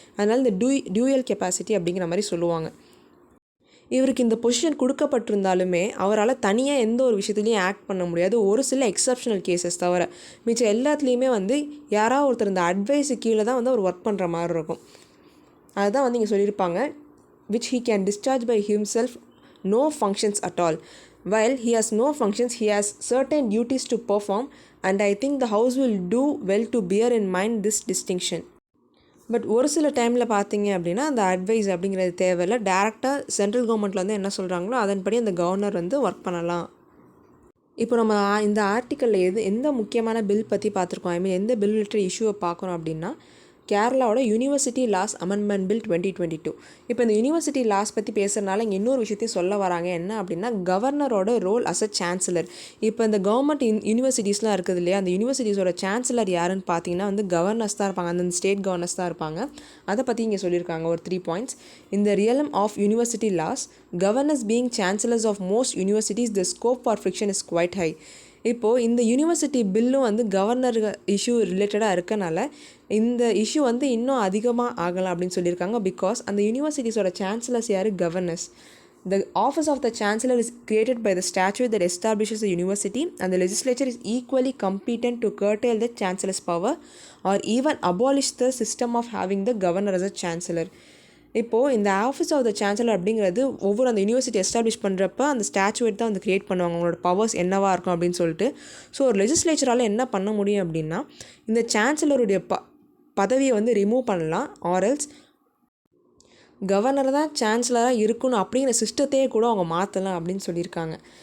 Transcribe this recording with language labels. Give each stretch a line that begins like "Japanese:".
Tamil: அதனால் இந்த dual capacity அப்படிங்கிற மாதிரி சொல்லுவாங்க. இவருக்கு இந்த பொசிஷன் கொடுக்கப்பட்டிருந்தாலுமே அவரால் தனியாக எந்த ஒரு விஷயத்துலையும் ஆக்ட் பண்ண முடியாது, ஒரு சில எக்ஸப்ஷனல் கேசஸ் தவிர. மிச்சம் எல்லாத்துலேயுமே வந்து யாராவது ஒருத்தர் இந்த அட்வைஸு கீழே தான் வந்து அவர் ஒர்க் பண்ணுற மாதிரி இருக்கும். அதுதான் வந்து இங்கே சொல்லியிருப்பாங்க,
English: which he can discharge by himself, no functions at all. While he has no functions, he has certain duties to perform, and I think the house will do well to bear in mind this distinction.
Tamil: But ஒரு சில டைமில் பார்த்தீங்க அப்படின்னா அந்த advice அப்படிங்கிறது தேவையில்லை, டேரெக்டாக central கவர்மெண்ட்டில் வந்து என்ன சொல்கிறாங்களோ அதன்படி அந்த கவர்னர் வந்து ஒர்க் பண்ணலாம். இப்போ நம்ம இந்த ஆர்டிக்கலில் எந்த முக்கியமான பில் பற்றி பார்த்துருக்கோம், ஐ மீன் எந்த பில் ரிலேட்டட் இஷ்யூவை பார்க்குறோம் அப்படின்னா கேரளாவோட யூனிவர்சிட்டி லாஸ் அமெண்ட்மெண்ட் பில் 2022. இப்போ இந்த யூனிவர்சிட்டி லாஸ் பற்றி பேசுகிறனால இங்கே இன்னொரு விஷயத்தையும் சொல்ல வராங்க. என்ன அப்படின்னா கவர்னரோட ரோல் அஸ் அ சான்சலர். இப்போ இந்த கவர்மெண்ட் யூனிவர்சிட்டிஸ்லாம் இருக்குது இல்லையா, அந்த யூனிவர்சிட்டிஸோட சான்சலர் யாருன்னு பார்த்தீங்கன்னா வந்து கவர்னர்ஸ் தான் இருப்பாங்க, அந்த ஸ்டேட் கவர்னர்ஸ் தான் இருப்பாங்க. அதை பற்றி இங்கே சொல்லியிருக்காங்க ஒரு 3 பாயிண்ட்ஸ்.
English: இந்த realm of university laws, governors being chancellors of most universities, the scope for friction is quite high.
Tamil: இப்போது இந்த யூனிவர்சிட்டி பில்லும் வந்து கவர்னர் இஷ்யூ ரிலேட்டடாக இருக்கனால இந்த இஷ்யூ வந்து இன்னும் அதிகமாக ஆகலாம் அப்படின்னு சொல்லியிருக்காங்க. பிகாஸ் அந்த யூனிவர்சிட்டிஸோட சான்சலர்ஸ் யார்? Governors.
English: The office of the chancellor is created by the statute that establishes the university, and the legislature is equally competent to curtail the chancellor's power or even abolish the system of having the governor as a chancellor.
Tamil: இப்போது இந்த office of the chancellor அப்படிங்கிறது ஒவ்வொரு அந்த university establish பண்ணுறப்ப அந்த ஸ்டாச்சுவேட் தான் வந்து create பண்ணுவாங்க, அவங்களோட பவர்ஸ் என்னவாக இருக்கும் அப்படின்னு சொல்லிட்டு. ஸோ ஒரு லெஜிஸ்லேச்சரால் என்ன பண்ண முடியும் அப்படின்னா இந்த சான்சலருடைய பதவியை வந்து ரிமூவ் பண்ணலாம், ஆர்எல்ஸ் கவர்னர் தான் சான்சலராக இருக்கணும் அப்படிங்கிற சிஸ்டத்தையே கூட அவங்க மாற்றலாம் அப்படின்னு சொல்லியிருக்காங்க.